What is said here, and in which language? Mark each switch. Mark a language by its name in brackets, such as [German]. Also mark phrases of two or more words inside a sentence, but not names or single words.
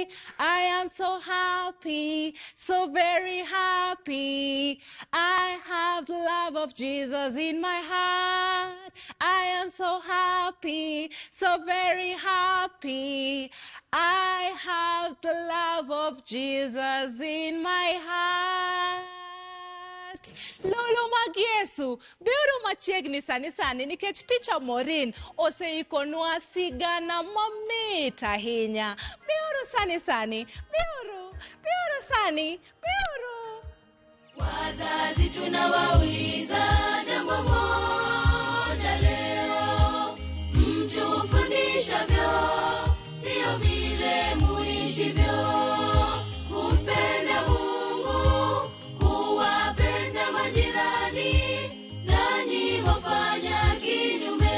[English] I am so happy, so very happy. I have the love of Jesus in my heart. I am so happy, so very happy. I have the love of Jesus in my heart. [Luo (Kenya and Tanzania)] Lolo mag Yesu, biuru machiegni sani nikech Teacher Maureen oseikonwa sigana mamit ahinya. Biuru sani, biuru sani, biuru. [Swahili] Wazazi tunawauliza jambo moja leo, mtufundishavyo sio vile muishivyo, kumpenda Mungu, kuwapenda majirani, nanyi wafanya kinyume.